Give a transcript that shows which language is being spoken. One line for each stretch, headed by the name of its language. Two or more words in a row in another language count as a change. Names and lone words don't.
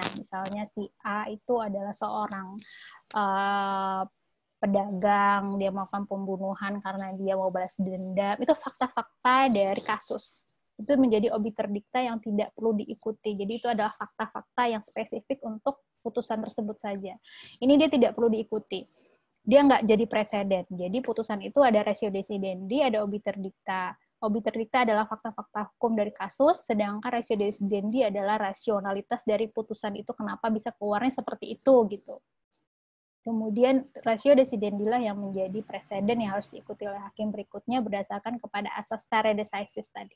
Indonesian: Misalnya si A itu adalah seorang pedagang, dia melakukan pembunuhan karena dia mau balas dendam. Itu fakta-fakta dari kasus. Itu menjadi
Latin: obiter dicta
Indonesian: yang tidak perlu diikuti. Jadi itu adalah fakta-fakta yang spesifik untuk putusan tersebut saja. Ini dia tidak perlu diikuti. Dia nggak jadi preseden. Jadi putusan itu ada
Latin: ratio decidendi,
Indonesian: ada
Latin: obiter dicta. Obiter dicta
Indonesian: adalah fakta-fakta hukum dari kasus, sedangkan
Latin: ratio decidendi
Indonesian: adalah rasionalitas dari putusan itu, kenapa bisa keluarnya seperti itu gitu. Kemudian
Latin: ratio decidendi
Indonesian: lah yang menjadi preseden yang harus diikuti oleh hakim berikutnya berdasarkan kepada asas
Latin: stare decisis
Indonesian: tadi.